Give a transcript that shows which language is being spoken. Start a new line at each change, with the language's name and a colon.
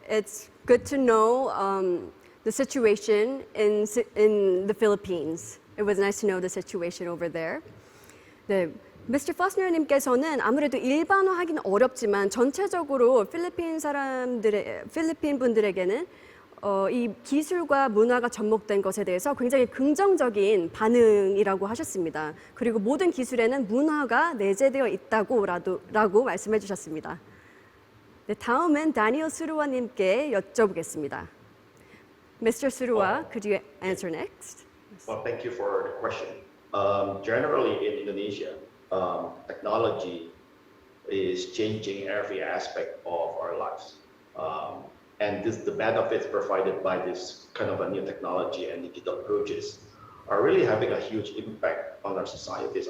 English: It's good to know the situation in the Philippines. It was nice to know the situation over there.
Korean: 네, Mr. Fussner님께서는 아무래도 일반화하기는 어렵지만 전체적으로 필리핀 분들에게는 이 기술과 문화가 접목된 것에 대해서 굉장히 긍정적인 반응이라고 하셨습니다. 그리고 모든 기술에는 문화가 내재되어 있다고라고 말씀해 주셨습니다. 네, 다음은 다니엘 수루와님께 여쭤보겠습니다.
English: Mr. Surua, could you answer next? Well, thank you for the question. Generally in Indonesia, technology is changing every aspect of our lives. And the benefits provided by this kind of a new technology and digital approaches are really having a huge impact on our societies.